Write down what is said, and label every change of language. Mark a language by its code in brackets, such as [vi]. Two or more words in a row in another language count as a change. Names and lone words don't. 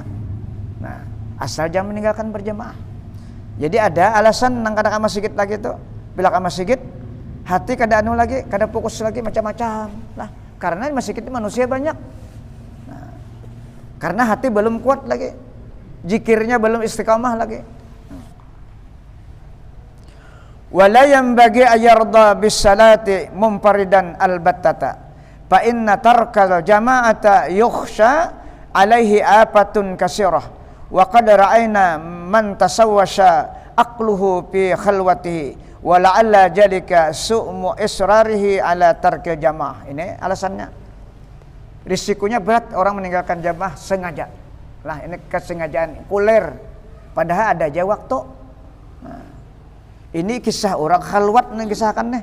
[bjn] Nah, asal jangan meninggalkan berjamaah. Jadi ada alasan nang kada ka masjid lagi itu. Bila ka masjid, hati kada anu lagi, kada fokus lagi macam-macam. Lah, karena di masjid itu manusia banyak. Nah, karena hati belum kuat lagi. Zikirnya belum istiqamah lagi. [ar] ولا ينبغي أن يرضى بالصلاة منفردا البتة. فإن ترك الجماعة يخشى عليه آفة كثيرة. وقد رأينا من تشوش عقله في خلوته ولعل ذلك شؤم إصراره على ترك الجماعة. [bjn] Ini alasannya. Risikonya berat orang meninggalkan jamaah sengaja. Lah ini kesengajaan kuler. Padahal ada aja waktu. Nah, ini kisah orang khalwat nang kisahkan nih.